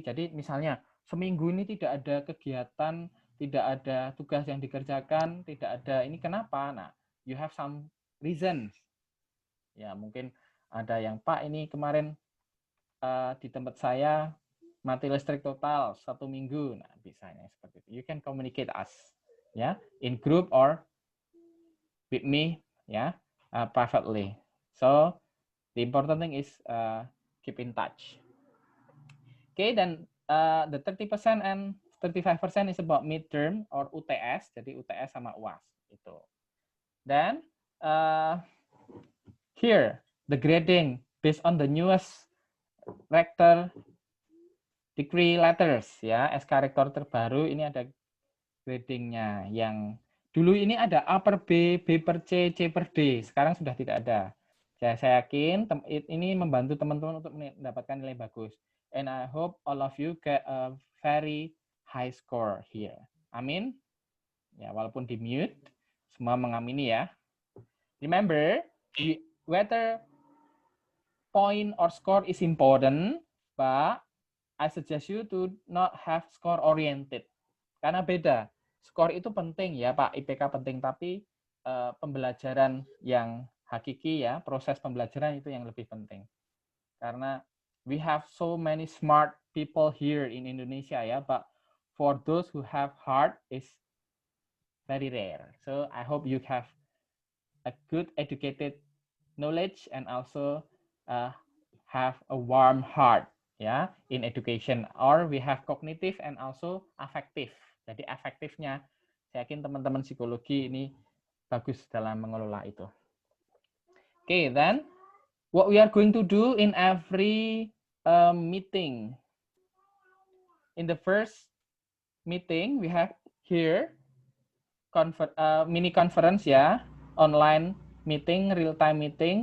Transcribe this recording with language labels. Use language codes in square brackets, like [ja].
[id] Jadi misalnya seminggu ini tidak ada kegiatan, tidak ada tugas yang dikerjakan, tidak ada ini kenapa? [en] Nah, you have some reasons. [id] Ya, mungkin ada yang Pak ini kemarin di tempat saya mati listrik total 1 minggu. Nah, bisanya seperti itu. [en] You can communicate us, ya, in group or with me, ya, privately. So the important thing is keep in touch. Okay, then the 30% and 35% is about midterm or UTS. [id] Jadi UTS sama UAS itu. [en] Then here the grading based on the newest rector decree letters [id] ya, SK rektor terbaru ini ada gradingnya. Yang dulu ini ada A per B, B per C, C per D. Sekarang sudah tidak ada. Saya yakin ini membantu teman-teman untuk mendapatkan nilai bagus. [en] And I hope all of you get a very high score here. Amin. [id] Ya, walaupun di mute, semua mengamini ya. [en] Remember, whether point or score is important, but I suggest you to not have score oriented. [id] Karena beda. Skor itu penting ya Pak, IPK penting, tapi pembelajaran yang hakiki ya, proses pembelajaran itu yang lebih penting. Karena [en] we have so many smart people here in Indonesia ya, but for those who have heart is very rare. So I hope you have a good educated knowledge and also have a warm heart ya in education, or we have cognitive and also affective. [id] Jadi afektifnya, saya yakin teman-teman psikologi ini bagus dalam mengelola itu. [en] Okay, then what we are going to do in every meeting. In the first meeting, we have here mini conference ya, online meeting, real-time meeting.